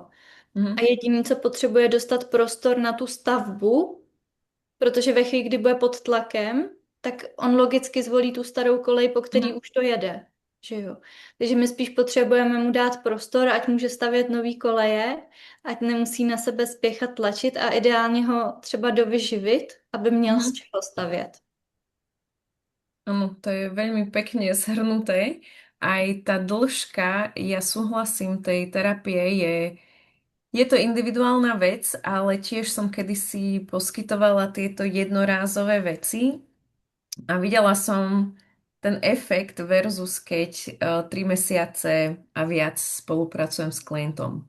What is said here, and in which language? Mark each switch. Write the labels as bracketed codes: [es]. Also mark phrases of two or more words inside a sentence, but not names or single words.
[cs] A jediný, co potřebuje, dostat prostor na tu stavbu, protože ve chvíli, kdy bude pod tlakem, tak on logicky zvolí tu starou kolej, po který už to jede. že jo. Takže my spíš potřebujeme mu dát prostor, ať může stavět nový koleje, ať nemusí na sebe spěchat tlačit a ideálně ho třeba dovyživit, aby měl z Mhm. čeho stavět. [sk] Áno, to je veľmi pekne zhrnuté. Aj tá dĺžka, ja súhlasím, tej terapie je to individuálna vec, ale tiež som kedysi poskytovala tieto jednorázové veci a videla som ten efekt versus keď 3 mesiace a viac spolupracujem s klientom.